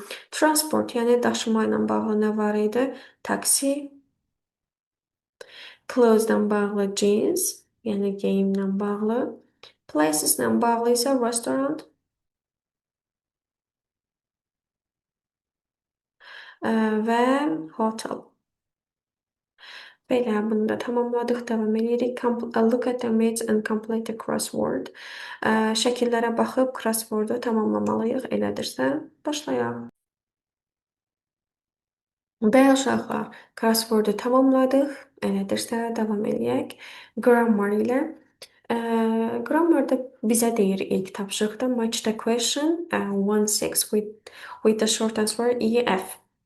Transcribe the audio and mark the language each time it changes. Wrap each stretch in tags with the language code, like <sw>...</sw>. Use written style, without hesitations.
<az>Transport, yəni daşıma ilə bağlı nə var idi? Taksi, clothes-dan bağlı jeans, yəni geyimlə bağlı. Places-lə bağlı isə restaurant və hotel. Belə, bunu da tamamladıq, davam edirik.</az> <en>Look at the image and complete the crossword.</en> <az>Şəkillərə baxıb crosswordu tamamlamalıyıq. Elədirsə, başlayaq. Bəli uşaqlar, crosswordu tamamladıq. Elədirsə, davam edək. Grammar ilə. Grammarda bizə deyir ilk tapşırıqda</az> <en>match the question 1-6 with the short answer EF.</en>